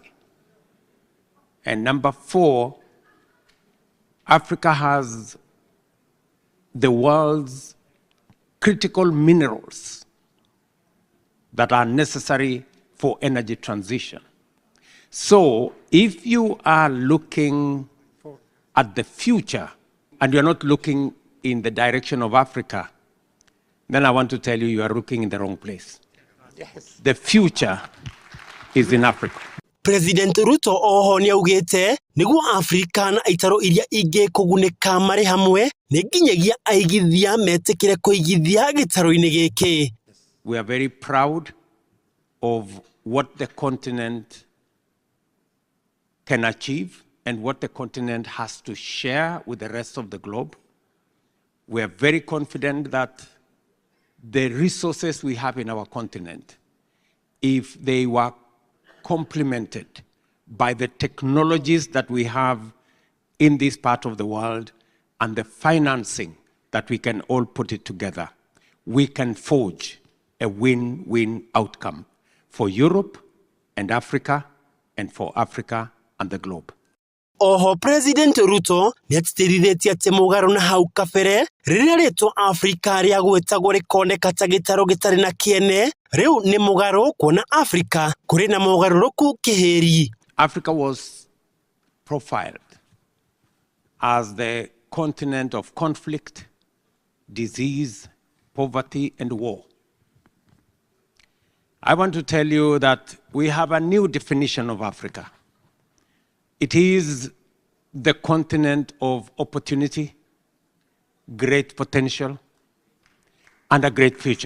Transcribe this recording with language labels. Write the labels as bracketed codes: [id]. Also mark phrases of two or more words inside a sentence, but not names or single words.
[en] And number 4, Africa has the world's critical minerals that are necessary for energy transition. So if you are looking at the future and you're not looking in the direction of Africa, then I want to tell you, you are looking in the wrong place. Yes. The future is in Africa. [ki] President Ruto oho nĩ augĩte nĩguo Afrika na itaro iria ingĩ kũgunĩka marĩ hamwe nĩ nginyagia aigithia metĩkĩre kũigithia gĩtaro-inĩ gĩkĩ. [en] We are very proud of what the continent can achieve and what the continent has to share with the rest of the globe. We are very confident that the resources we have in our continent, if they were complemented by the technologies that we have in this part of the world and the financing that we can all put it together, we can forge a win-win outcome for Europe and Africa and for Africa and the globe. [ki] Oho President Ruto nĩatĩtĩrithĩtie atĩ mũgarũ na hau kabere rĩrĩa rĩtwa Afrika rĩa gwĩtagwo rĩkoneka ta gĩtarũ gĩtarĩ na kĩene, rĩu nĩ mũgarũ kuona Afrika kũrĩ na mũgarũrũku kĩhĩri. [en] Africa was profiled as the continent of conflict, disease, poverty, and war. I want to tell you that we have a new definition of Africa. It is the continent of opportunity, great potential, and a great future.